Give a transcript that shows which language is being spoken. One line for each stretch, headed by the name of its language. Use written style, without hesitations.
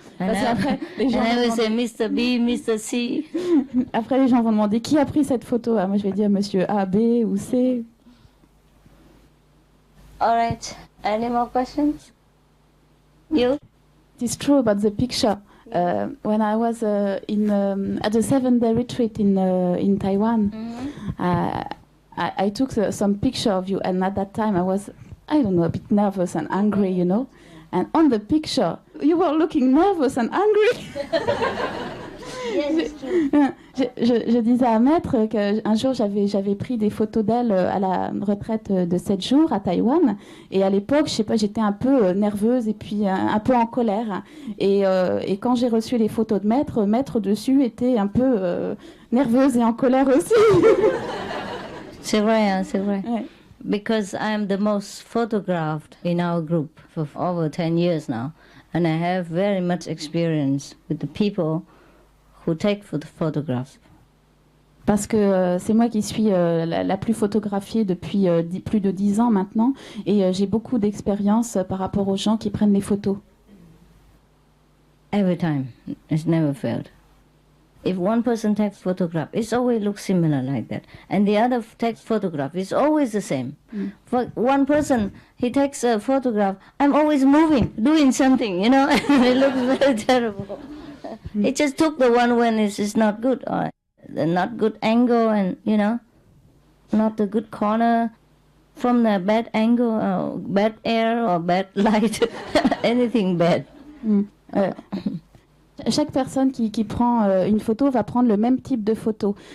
English: And I will say, Mr. B, Mr. C.
French: Après, les gens vont demander qui a pris cette photo. Moi, je vais dire Monsieur A, B ou C.
English: All right. Any more questions? You? It's true about the picture. When I was at the 7-day retreat in Taiwan, I took some picture of you, and at that time I was, I don't know, a bit nervous and angry, And on the picture, you were looking nervous and angry.
French: Je disais à Maître qu'un jour j'avais pris des photos d'elle à la retraite de 7 jours à Taïwan, et à l'époque, je sais pas, j'étais un peu nerveuse et puis un peu en colère, et quand j'ai reçu les photos de Maître dessus était un peu nerveuse et en colère aussi. C'est vrai, hein, c'est vrai. Ouais.
English: Because I am the most photographed in our group for over 10 years now. And I have very much experience with the people who take photographs.
French: Parce que c'est moi qui suis la plus photographiée depuis plus de 10 ans maintenant, et j'ai beaucoup d'expérience par rapport aux gens qui prennent les photos.
English: Every time. It's never failed. If one person takes photograph, it always looks similar like that. And the other takes photograph, it's always the same. For one person, he takes a photograph, I'm always moving, doing something, you know. It looks very terrible. He just took the one when it's not good, or the not good angle, and, you know, not the good corner, from the bad angle, or bad air, or bad light, anything bad.
French: Chaque personne qui prend une photo va prendre le même type de photo.